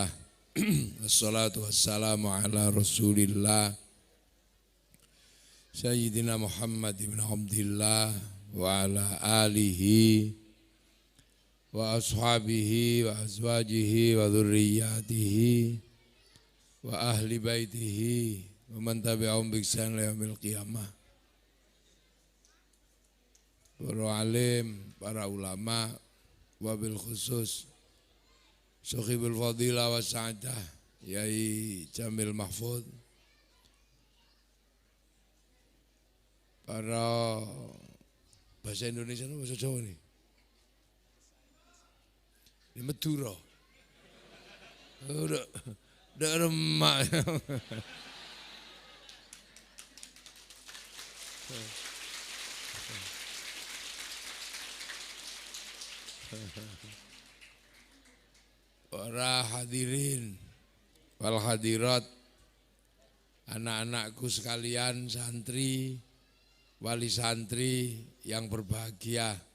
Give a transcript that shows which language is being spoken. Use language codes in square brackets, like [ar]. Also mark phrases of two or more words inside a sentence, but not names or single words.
[ar] والصلاة والسلام على رسول الله سيدنا محمد بن عبد الله وعلى آله وأصحابه وأزواجه وذرياته وأهل بيته ومن تبعهم بإحسان إلى يوم القيامة. [id] Para alim, para ulama, [ar] وبالخصوص صاحب الفضيلة والسعادة [id] Yai Jamil Mahfud, para bahasa Indonesia atau bahasa Jawa nih? Ini Madura. Udah, remak. Para [ar] الحاضرين والحاضرات, [id] anak-anakku sekalian, santri, wali santri yang berbahagia.